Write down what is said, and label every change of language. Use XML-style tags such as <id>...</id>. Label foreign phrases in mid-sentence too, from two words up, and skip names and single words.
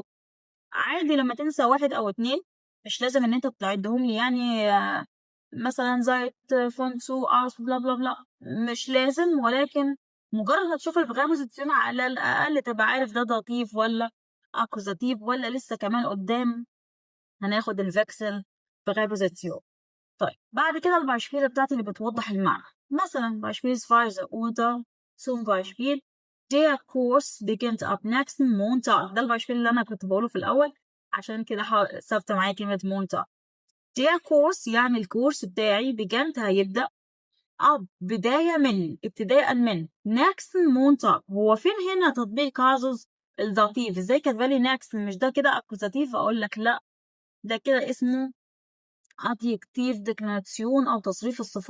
<ar>عادي لما تنسى 1 أو 2، مش لازم إن أنت تعدهم لي يعني مثلا زي فونسو أرس بلا بلا بلا، مش لازم. ولكن مجرد ما تشوف البريبوزيشن على الأقل تبقى عارف ده داتيف ولا أكوزاتيف، ولا لسه كمان قدام هناخد الفيكسل بريبوزيشن. طيب بعد كده البايشبيل بتاعتي اللي بتوضح المعنى.</ar> <de>مثلا beispielsweise oder zum Beispiel der Kurs beginnt ab nächsten Montag.</de> <ar>ده البايشبيل اللي أنا كنت بقوله في الأول، عشان كده ثابتة معايا كلمة Montag.</ar> <de>der Kurs</de> <ar>يعني الكورس بتاعي beginnt هيبدأ ab بداية من، ابتداء من</ar> <de>nächsten Montag.</de> <ar>هو فين هنا تطبيق كازوس الداتيف؟ ازاي كاتبالي next؟ مش ده كده أكوزاتيف؟ أقول لك لأ، ده كده اسمه</ar> <en>adjective declination</en> <ar>أو تصريف الصفات.</ar>